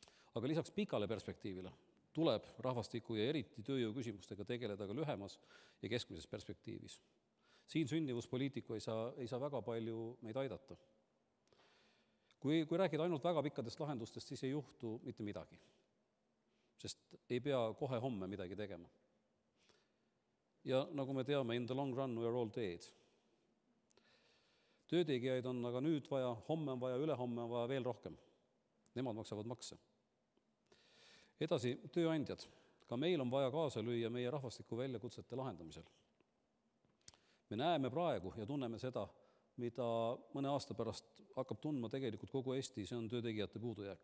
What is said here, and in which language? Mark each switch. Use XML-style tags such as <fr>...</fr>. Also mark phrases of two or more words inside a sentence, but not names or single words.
<et>Aga lisaks pikale perspektiivile tuleb rahvastiku ja eriti tööjõu küsimustega tegeleda ka lühemas ja keskmises perspektiivis. Siin sündivuspoliitiku ei saa väga palju meid aidata. Kui räägida ainult väga pikkadest lahendustest, siis ei juhtu mitte midagi, sest ei pea kohe homme midagi tegema. Ja nagu me teame,</et> <en>in the long run we are all dead.</en> <et>Töötegijaid on aga nüüd vaja, homme on vaja, ülehomme on vaja veel rohkem. Nemad maksavad makse. Edasi, tööandjad. Ka meil on vaja kaasa lüüa meie rahvastiku väljakutsete lahendamisel. Me näeme praegu ja tunneme seda, mida mõne aasta pärast hakkab tundma tegelikult kogu Eesti, see on töötegijate puudujääk.</et>